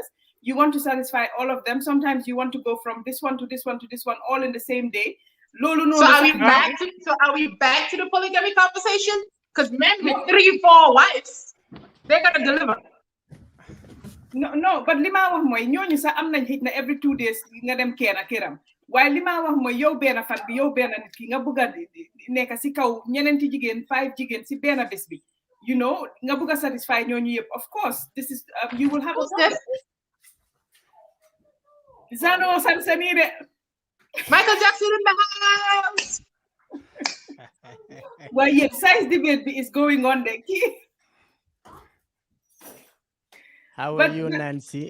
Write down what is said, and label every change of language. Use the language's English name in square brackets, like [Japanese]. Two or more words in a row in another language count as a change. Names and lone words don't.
[English] You want to satisfy all of them. Sometimes you want to go from this one to this one to this one all in the same day. So are we back to the polygamy conversation? Because men with 3-4 wives, they're gonna deliver. [Wolof] No, but lima wax moy ñoñu sa am nañ hit na [English] every 2 days [Wolof] nga dem kena keram. Waye lima wax moy yow ben fan bi yow ben nit ki nga bëgga nekk ci kaw ñenenti jigen 5 jigen ci ben bes bi. Nga bëgga satisfy ñoñu yep. [English] Of course, this is you will have a Zano Sansanire. Michael Jackson in the house. Well, yes, size debate is going on there. How are you, Nancy?